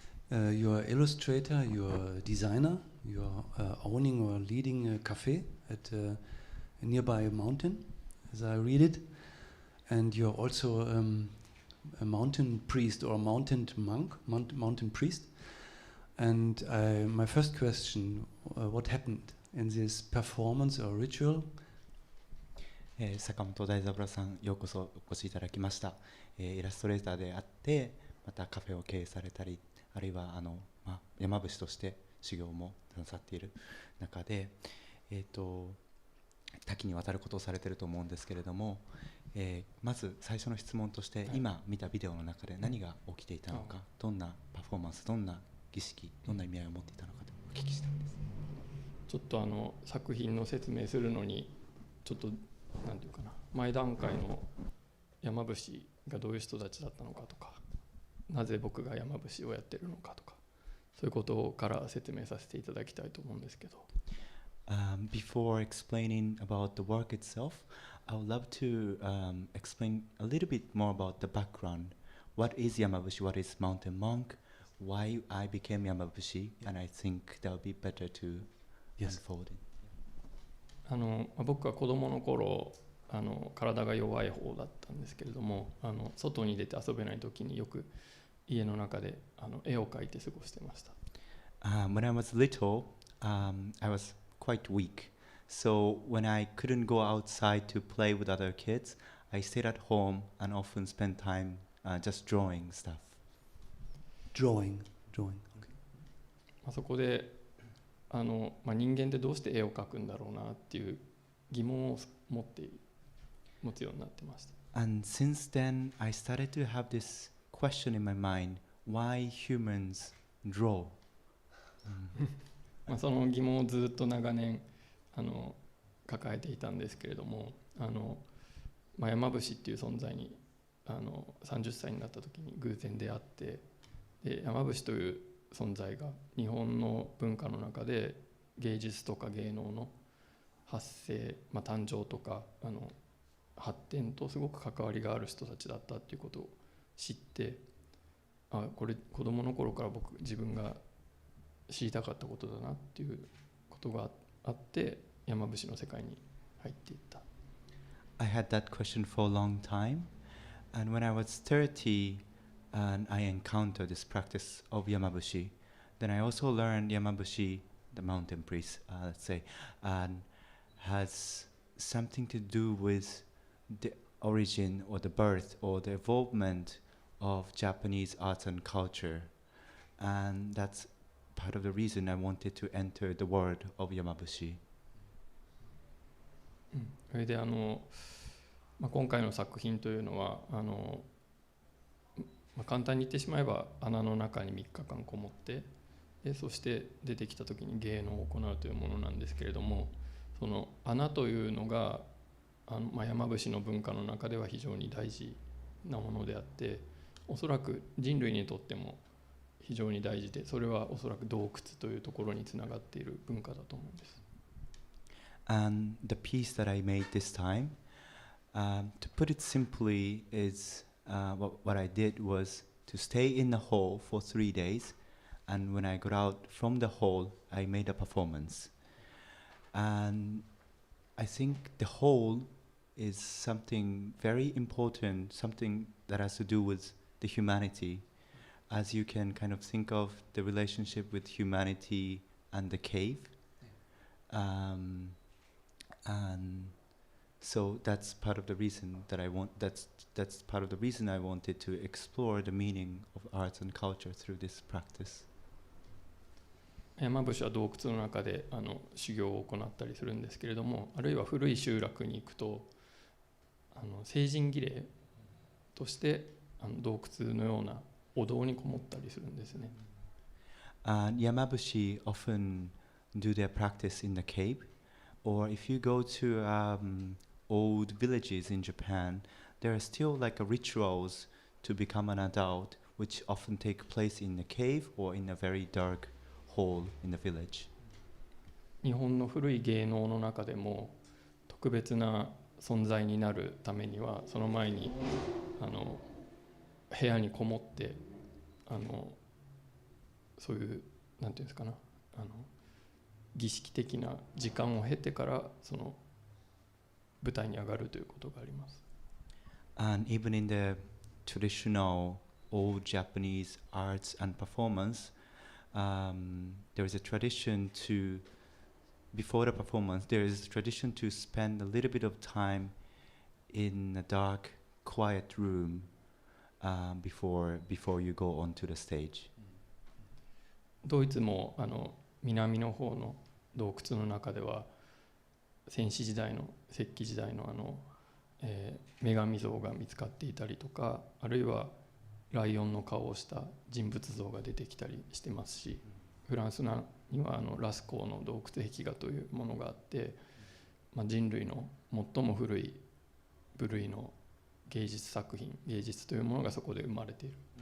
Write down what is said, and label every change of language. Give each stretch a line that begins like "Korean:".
English: You're illustrator, you're designer, you're owning or leading a cafe at a nearby mountain, as I read it. And you're also a mountain priest or a mountain monk, mountain priest. And my first question, what happened in this performance or ritual?
Japanese: 坂本大三郎さん、ようこそお越しいただきました。イラストレーターであって、またカフェを経営されたり、あるいは山伏として修行もなさっている中で、多岐にわたることをされていると思うんですけれども、まず最初の質問として、今見たビデオの中で何が起きていたのか、どんなパフォーマンス、どんな儀式、どんな意味合いを持っていたのかとお聞きしたいです。ちょっと作品の説明するのにちょっとなんていうかな、前段階の山伏がどういう人たちだったのかとか、なぜ僕が山伏をやってるのかとか、そういうことから説明させていただきたいと思うんですけど。
English: Before explaining about the work itself, I would love to explain a little bit more about the background. What is Yamabushi? What is Mountain Monk? Why I became Yamabushi? And I think that would be better to unfold it.
Japanese: 僕は子供の頃体が弱い方だったんですけれども、外に出て遊べない時によく家の中で絵を描いて過ごしてました。
English: When I was little, I was quite weak. So when I couldn't go outside to play with other kids, I stayed at home and often spent time just drawing stuff. Drawing.
Japanese: そこで人間ってどうして絵を描くんだろうなっていう疑問を持つようになってました。
English: And since then, I started to have this question in my mind: why humans draw?
Japanese: その疑問をずっと長年抱えていたんですけれども、山伏っていう存在に30歳になった時に偶然出会って、で山伏という存在が日本の文化の中で芸術とか芸能の発生、誕生とか発展とすごく関わりがある人たちだったっていうことを知って、これ子供の頃から自分が知りたかったことだなっていうことがあって山伏の世界に入っていった。
English: I had that question for a long time, and when I was 30 and I encountered this practice of Yamabushi, then I also learned Yamabushi, the mountain priest, let's say, and has something to do with the origin or the birth or the evolvement of Japanese arts and culture, and that's part of the reason I wanted to enter the world of Yamabushi.
Japanese: それで今回の作品というのは簡単に言ってしまえば穴の中に3日間こもってそして出てきた時に芸能を行うというものなんですけれども、その穴というのが山伏の文化の中では非常に大事なものであって、おそらく人類にとっても非常に大事で、それはおそらく洞窟というところにつながっている文化だと思うんです。
English: And the piece that I made this time, to put it simply, is what I did was to stay in the hall for 3 days, and when I got out from the hall, I made a performance. And I think the hall is something very important, something that has to do with the humanity, as you can kind of think of the relationship with humanity and the cave. And so that's part of the reason that that's part of the reason I wanted to explore the meaning of arts and culture through this practice.
Japanese: 山伏は洞窟の中で修行を行ったりするんですけれども、あるいは古い集落に行くと成人儀礼として洞窟のようなお堂にこもったりするんですね。
English: Yamabushi often do their practice in the cave, Or if you go to old villages in Japan, there are still like rituals to become an adult, which often take place in a cave or in a very dark hole in the village.
Japanese: 日本の古い芸能の中でも特別な存在になるためにはその前に部屋にこもってそういうなんていうんですかな儀式的な時間を経てからその舞台に上がるということがあります。
English: And even in the traditional old Japanese arts and performance, there is a tradition to, before the performance, there is a tradition to spend a little bit of time in a dark, quiet room before you go onto the stage.
Japanese: ドイツも南の方の洞窟の中では先史時代の石器時代の女神像が見つかっていたりとか、あるいはライオンの顔をした人物像が出てきたりしてますし、フランスにはラスコーの洞窟壁画というものがあって、人類の最も古い部類の芸術作品、芸術というものがそこで生まれている。